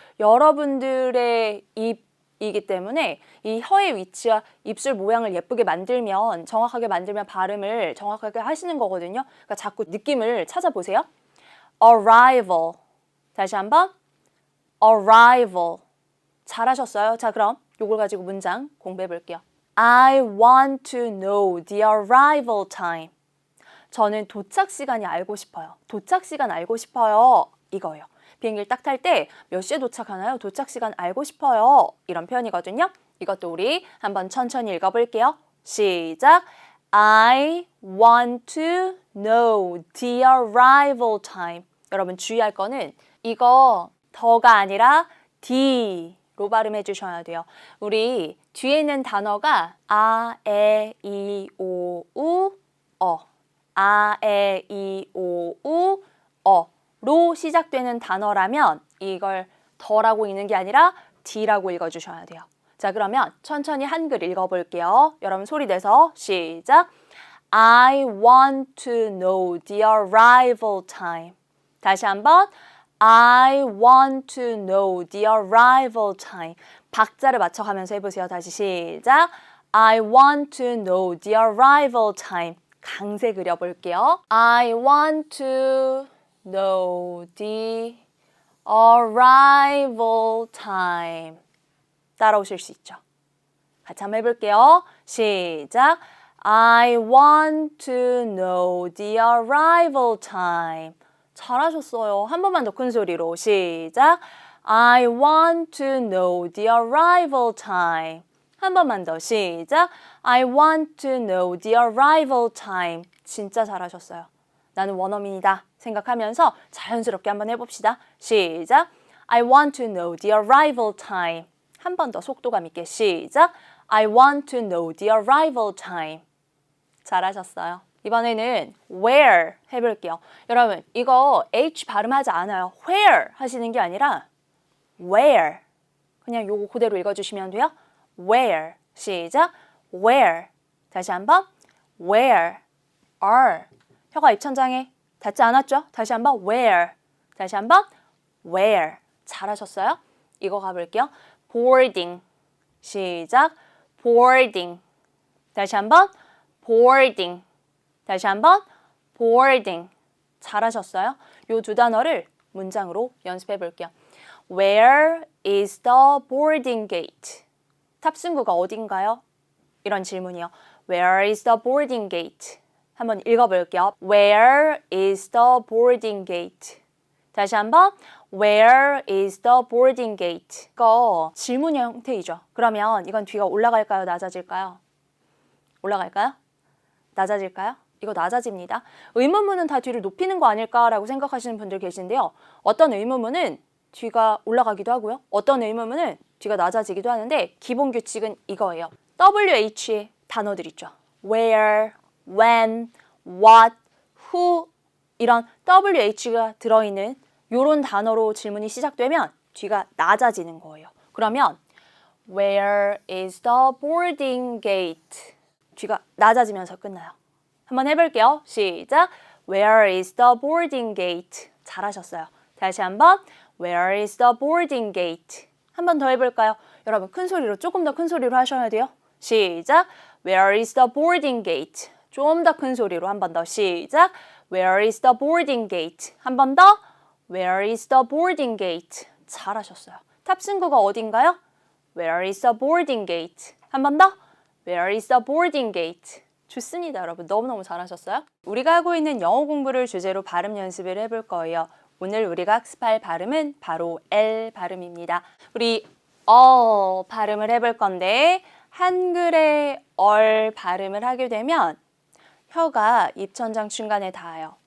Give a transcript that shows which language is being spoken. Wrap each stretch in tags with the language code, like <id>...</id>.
<ko>여러분들의 입이기 때문에 이 혀의 위치와 입술 모양을 예쁘게 만들면 정확하게 만들면 발음을 정확하게 하시는 거거든요. 그러니까 자꾸 느낌을 찾아보세요. arrival. 다시 한번 arrival. 잘하셨어요. 자, 그럼 요걸 가지고 문장 공부해 볼게요.</ko> <en>I want to know the arrival time.</en> <ko>저는 도착 시간이 알고 싶어요. 도착 시간 알고 싶어요. 이거예요. 비행기를 딱 탈 때 몇 시에 도착하나요? 도착 시간 알고 싶어요. 이런 표현이거든요. 이것도 우리 한번 천천히 읽어볼게요. 시작.</ko> <en>I want to know the arrival time.</en> <ko>여러분 주의할 거는 이거 더가 아니라 D로 발음해 주셔야 돼요. 우리 뒤에 있는 단어가 아, 에, 이, 오, 우, 아, 에, 이, 오, 우, 로 시작되는 단어라면 이걸 더라고 읽는 게 아니라 D라고 읽어주셔야 돼요. 자, 그러면 천천히 한글 읽어볼게요. 여러분 소리 내서 시작.</ko> <en>I want to know the arrival time.</en> <ko>다시 한번</ko> <en>I want to know the arrival time.</en> <ko>박자를 맞춰가면서 해보세요. 다시 시작.</ko> <en>I want to know the arrival time.</en> <ko>강세 그려볼게요.</ko> <en>I want to know the arrival time.</en> <ko>따라오실 수 있죠? 같이 한번 해볼게요. 시작.</ko> <en>I want to know the arrival time.</en> <ko>잘하셨어요. 한 번만 더 큰 소리로 시작.</ko> <en>I want to know the arrival time.</en> <ko>한 번만 더 시작.</ko> <en>I want to know the arrival time.</en> <ko>진짜 잘하셨어요. 나는 원어민이다 생각하면서 자연스럽게 한번 해봅시다. 시작.</ko> <en>I want to know the arrival time.</en> <ko>한 번 더 속도감 있게 시작.</ko> <en>I want to know the arrival time.</en> <ko>잘하셨어요. 이번에는 where 해볼게요. 여러분 이거 H 발음하지 않아요. where 하시는 게 아니라 where. 그냥 요거 그대로 읽어주시면 돼요. where. 시작. where. 다시 한번 where. are. 혀가 입천장에 닿지 않았죠? 다시 한번 where. 다시 한번 where. 잘하셨어요? 이거 가볼게요. boarding. 시작. boarding. 다시 한번 boarding. 다시 한번 boarding. 잘하셨어요? 요 두 단어를 문장으로 연습해 볼게요.</ko> <en>Where is the boarding gate?</en> <ko>탑승구가 어딘가요? 이런 질문이요.</ko> <en>Where is the boarding gate?</en> <ko>한번 읽어볼게요.</ko> <en>Where is the boarding gate?</en> <ko>다시 한번</ko> <en>Where is the boarding gate?</en> <ko>이거 질문 형태이죠. 그러면 이건 뒤가 올라갈까요? 낮아질까요? 올라갈까요? 낮아질까요? 이거 낮아집니다. 의문문은 다 뒤를 높이는 거 아닐까라고 생각하시는 분들 계신데요. 어떤 의문문은 뒤가 올라가기도 하고요. 어떤 의문문은 뒤가 낮아지기도 하는데 기본 규칙은 이거예요. WH의 단어들 있죠. Where, when, what, who 이런 WH가 들어있는 이런 단어로 질문이 시작되면 뒤가 낮아지는 거예요. 그러면</ko> <en>Where is the boarding gate?</en> <ko>뒤가 낮아지면서 끝나요. 한번 해볼게요. 시작.</ko> <en>Where is the boarding gate?</en> <ko>잘하셨어요. 다시 한번</ko> <en>Where is the boarding gate?</en> <ko>한 번 더 해볼까요? 여러분 큰 소리로 조금 더 큰 소리로 하셔야 돼요. 시작.</ko> <en>Where is the boarding gate?</en> <ko>좀 더 큰 소리로 한 번 더 시작.</ko> <en>Where is the boarding gate?</en> <ko>한 번 더.</ko> <en>Where is the boarding gate?</en> <ko>잘하셨어요. 탑승구가 어딘가요?</ko> <en>Where is the boarding gate?</en> <ko>한 번 더.</ko> <en>Where is the boarding gate?</en> <ko>좋습니다, 여러분. 너무너무 잘하셨어요. 우리가 하고 있는 영어 공부를 주제로 발음 연습을 해볼 거예요. 오늘 우리가 학습할 발음은 바로 L 발음입니다. 우리 발음을 해볼 건데 한글의 발음을 하게 되면 혀가 입천장 중간에 닿아요.</ko>